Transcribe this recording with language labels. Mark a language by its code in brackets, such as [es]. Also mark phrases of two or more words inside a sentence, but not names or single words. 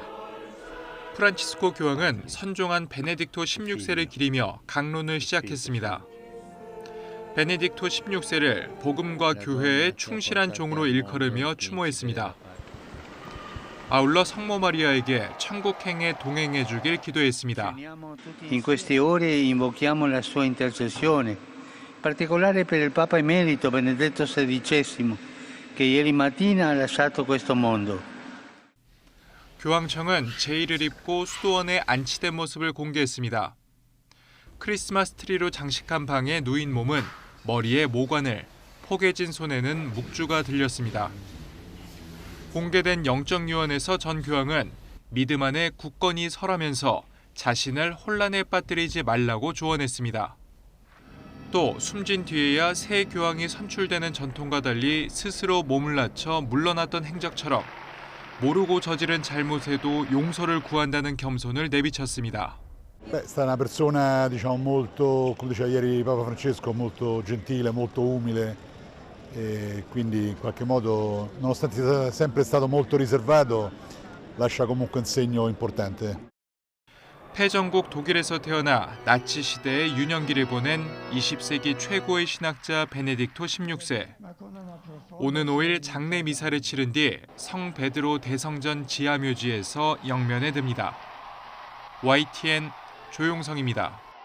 [ko] 프란치스코 교황은 선종한 베네딕토 16세를 기리며 강론을 시작했습니다. 베네딕토 16세를 복음과 교회의 충실한 종으로 일컬으며 추모했습니다. 아울러 성모 마리아에게 천국행에 동행해 주길 기도했습니다. [it] In queste ore invochiamo la sua intercessione, in particolare per il Papa Emerito Benedetto XVI, che ieri mattina ha lasciato questo mondo. [ko] 교황청은 제의를 입고 수도원에 안치된 모습을 공개했습니다. 크리스마스 트리로 장식한 방에 누인 몸은 머리에 모관을, 포개진 손에는 묵주가 들렸습니다. 공개된 영적 유언에서 전 교황은 믿음 안에 굳건히 서라면서 자신을 혼란에 빠뜨리지 말라고 조언했습니다. 또 숨진 뒤에야 새 교황이 선출되는 전통과 달리 스스로 몸을 낮춰 물러났던 행적처럼 모르고 저지른 잘못에도 용서를 구한다는 겸손을 내비쳤습니다. [it] È stata una persona, diciamo, molto, come diceva ieri Papa Francesco, molto gentile, molto umile e quindi in qualche modo, nonostante sia sempre stato molto riservato, lascia comunque un segno importante. [ko] 패전국 독일에서 태어나 나치 시대의 유년기를 보낸 20세기 최고의 신학자 베네딕토 16세. 오는 5일 장례 미사를 치른 뒤 성 베드로 대성전 지하묘지에서 영면에 듭니다. YTN 조용성입니다.